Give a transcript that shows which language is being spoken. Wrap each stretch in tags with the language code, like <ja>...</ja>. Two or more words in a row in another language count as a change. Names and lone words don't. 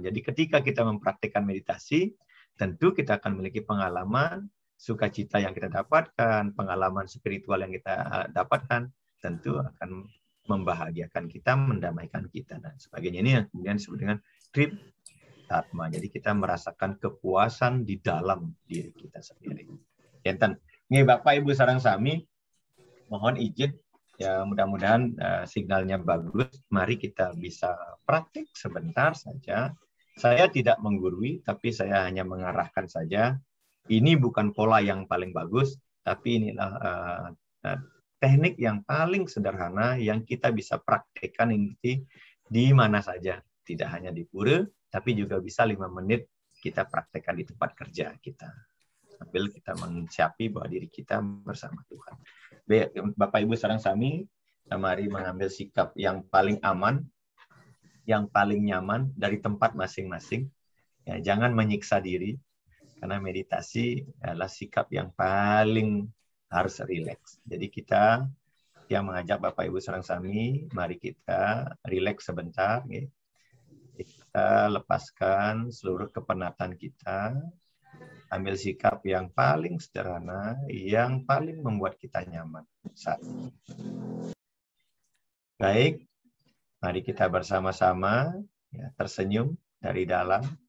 <id>Jadi ketika kita mempraktikkan meditasi, tentu kita akan memiliki pengalaman sukacita yang kita dapatkan, pengalaman spiritual yang kita dapatkan, tentu akan membahagiakan kita, mendamaikan kita dan sebagainya. Ini yang kemudian disebut dengan triptatma. Jadi kita merasakan kepuasan di dalam diri kita sendiri.</id> <ban>Enten, nih Bapak Ibu sareng sami,</ban> <id>mohon izin ya, mudah-mudahan signalnya bagus. Mari kita bisa praktik sebentar saja. Saya tidak menggurui, tapi saya hanya mengarahkan saja. Ini bukan pola yang paling bagus, tapi inilah teknik yang paling sederhana yang kita bisa praktekkan ini di mana saja. Tidak hanya di pura, tapi juga bisa 5 menit kita praktekkan di tempat kerja kita. Sambil kita mensiapi bahwa diri kita bersama Tuhan.</id> <ban>Bapak Ibu sareng sami,</ban> <id>mari mengambil sikap yang paling aman, yang paling nyaman dari tempat masing-masing. Ya, jangan menyiksa diri, karena meditasi adalah sikap yang paling harus rileks. Jadi kita yang mengajak Bapak Ibu</id> <ban>sareng sami,</ban> <id>mari kita rileks sebentar. Ya. Kita lepaskan seluruh kepenatan kita. Ambil sikap yang paling sederhana, yang paling membuat kita nyaman saat ini. Baik, mari kita bersama-sama ya, tersenyum dari dalam.</id>